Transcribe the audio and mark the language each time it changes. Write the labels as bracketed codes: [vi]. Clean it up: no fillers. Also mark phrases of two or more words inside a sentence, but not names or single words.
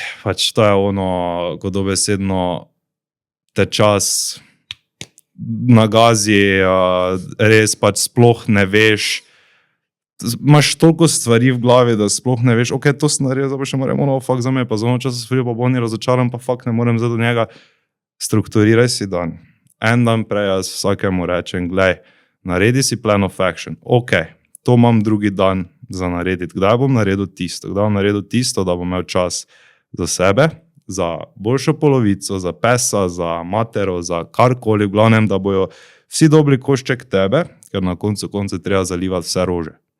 [sl] Pač to je ono, ko dobesedno te čas nagazi, res pač sploh ne veš, imaš toliko stvari v glavi, da sploh ne veš, ok, to sem naredil, zdaj pa še moram, fakt za me, pa za ono časa svoj, pa bolni razočaran, pa fakt ne morem zdaj do njega. Strukturiraj si dan. En dan prej jaz vsakemu rečem, glej, naredi si [en] plan of action. [sl] Ok, to imam drugi dan za narediti. Kdaj bom naredil tisto? Kdaj bom naredil tisto, da bom imel čas za sebe, za boljšo polovico, za pesa, za matero, za karkoli, v glavnem, da bojo vsi dobri košček tebe, ker na koncu treba zalivati vse rože.